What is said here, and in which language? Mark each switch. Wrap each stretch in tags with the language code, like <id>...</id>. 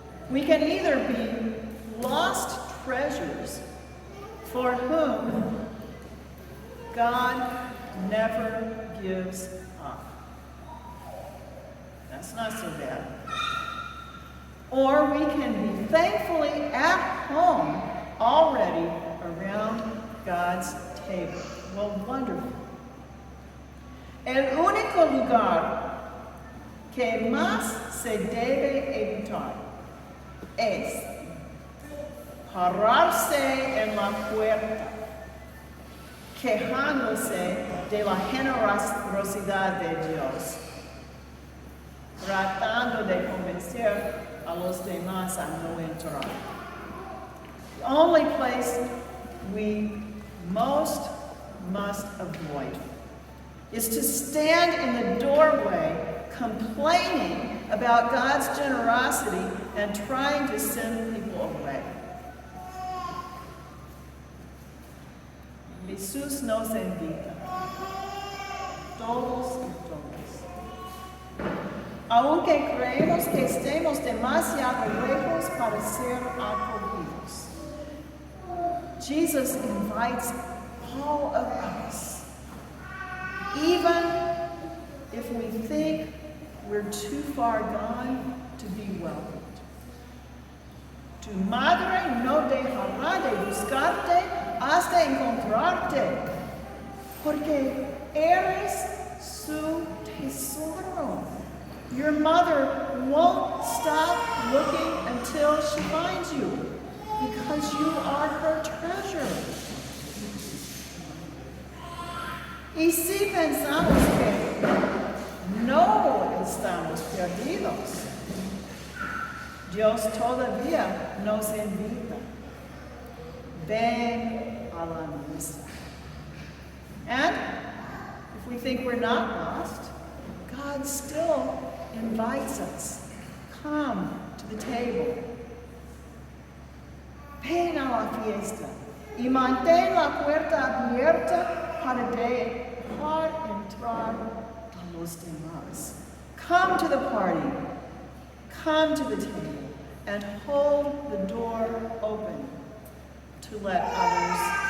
<en>We can either be lost treasures for whom God never gives up. That's not so bad. Or we can be thankfully at home already around God's table. Well, wonderful.</en> <es>El único lugar que más se debe evitar es pararse en la puerta, quejándose de la generosidad de Dios, tratando de convencer a los demás a no entrar.</es> <en>The only place we most must avoid is to stand in the doorway complaining about God's generosity and trying to send people away.</en> <es>Jesús nos invita, todos y todas. Aunque creemos que estemos demasiado lejos para ser acogidos,</es> <en>Jesus invites all of us, even if we think we're too far gone to be welcomed.</en> <es>Tu madre no dejará de buscarte has de encontrarte, porque eres su tesoro.</es> <en>Your mother won't stop looking until she finds you, because you are her treasure.</en> <es>Y si pensamos que no estamos perdidos, Dios todavía nos invita. Ven a la nuestra.</es> <en>And if we think we're not lost, God still invites us. Come to the table.</en> <es>Ven a la fiesta y mantén la puerta abierta para dejar entrar a los demás.</es> <en>Come to the party. Come to the table and hold the door open to let others</en>